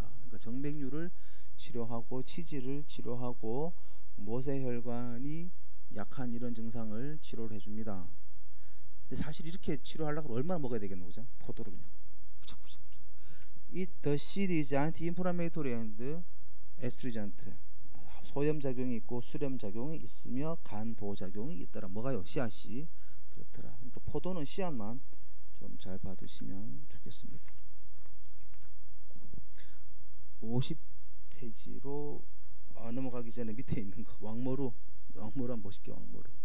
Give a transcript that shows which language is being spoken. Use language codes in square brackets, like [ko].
[ko] 그러니까 정맥류를 치료하고 치질을 치료하고 모세혈관이 약한 이런 증상을 치료를 해줍니다. 근데 사실 이렇게 치료하려고 얼마나 먹어야 되겠노, 그죠? 포도를 그냥 구석구석. [en] The seed is anti-inflammatory and astringent. [ko] 소염 작용이 있고 수렴 작용이 있으며 간 보호 작용이 있더라. 뭐가요? 씨앗이 그렇더라. 그러니까 포도는 씨앗만 좀 잘 받으시면 좋겠습니다. 50페이지로 넘어가기 전에 밑에 있는 거 왕머루 한번 보실게요. 왕머루.